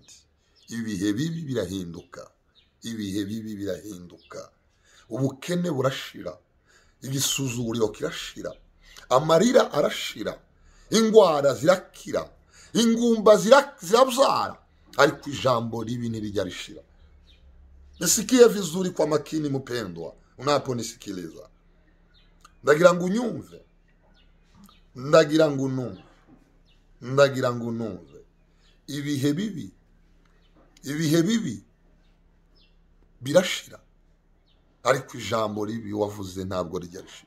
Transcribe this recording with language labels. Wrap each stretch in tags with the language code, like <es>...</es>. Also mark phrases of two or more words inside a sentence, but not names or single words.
<rn>Ibihe bibi birahinduka, ibihe bibi birahinduka. Ubukene burashira, igisuzuguriro kirashira, amarira arashira, ingwara zirakira, ingumba zirabyara, ariko ijambo ribi ntirijya rishira.</rn> <sw>Nisikie vizuri kwa makini mpendwa unaponisikiliza.</sw> <rn>Ndagira ngo unyumve, ndagira ngo unumve. Ibihe bibi birashira, ariko ijambo ribi wavuze ntabwo rijya rishira.</rn>